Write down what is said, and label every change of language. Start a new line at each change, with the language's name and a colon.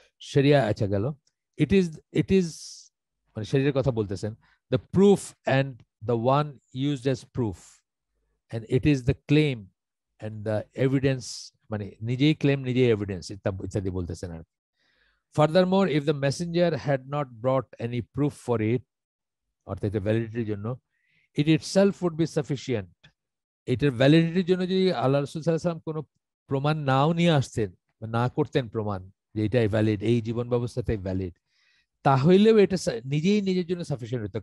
Bangla: শরিয়া আচ্ছা গেল,
English: it is it is
Bangla: মানে শরীরের কথা বলতেছেন,
English: the proof and the one used as proof and it is the claim and the evidence,
Bangla: মানে নিজেই ক্লেম নিজেই এভিডেন্স ইত্যাদি বলতেছেন আর কি।
English: Furthermore, if the messenger had not brought any proof for it,
Bangla: অর্থাৎ এটা ভ্যালিডিটির জন্য,
English: it itself would be sufficient।
Bangla: এটার ভ্যালিডিটির জন্য যদি আল্লাহ রাসূল সাল্লাল্লাহু আলাইহি ওয়াসাল্লাম কোনো প্রমাণ নাও নিয়ে আসতেন বা না করতেন প্রমাণ যে এটাই ভ্যালিড, এই জীবন ব্যবস্থাটাই ভ্যালিড, তাহলেও এটা নিজেই নিজের জন্য সাফিসিয়েন্ট হতো।